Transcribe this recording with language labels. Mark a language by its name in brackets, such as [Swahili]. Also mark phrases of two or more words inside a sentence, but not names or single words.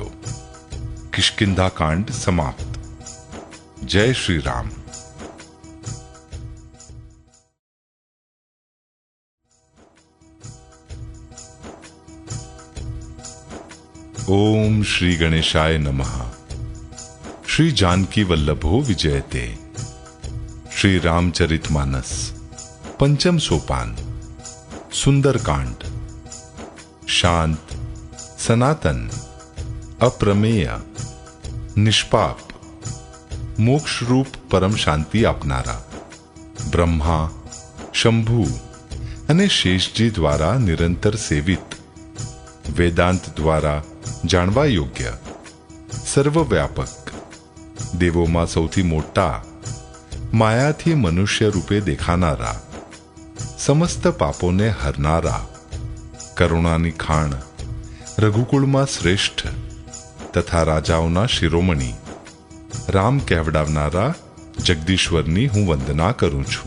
[Gujarati] કિષ્કિંધા કાંડ સમાપ્ત. જય શ્રી રામ. [Sanskrit] ઓમ શ્રી ગણેશાય નમઃ. શ્રી जानकी वल्लभो विजयते. श्री रामचरित मानस 5મ सोपान. [Gujarati] सुंदरकांड. શાંત, સનાતન, અપ્રમેય, નિષ્પાપ, મોક્ષરૂપ પરમ શાંતિ આપનારા બ્રહ્મા, શંભુ અને શેષજી દ્વારા નિરંતર સેવિત, વેદાંત દ્વારા જાણવા યોગ્ય, સર્વવ્યાપક, દેવોમાં સૌથી મોટા, માયાથી મનુષ્ય રૂપે દેખાનારા, સમસ્ત પાપોને હરનારા, કરુણાની ખાણ, રઘુકુળમાં શ્રેષ્ઠ તથા રાજાઓના શિરોમણી, રામ કહેવડાવનારા જગદીશ્વરની હું વંદના કરું છું.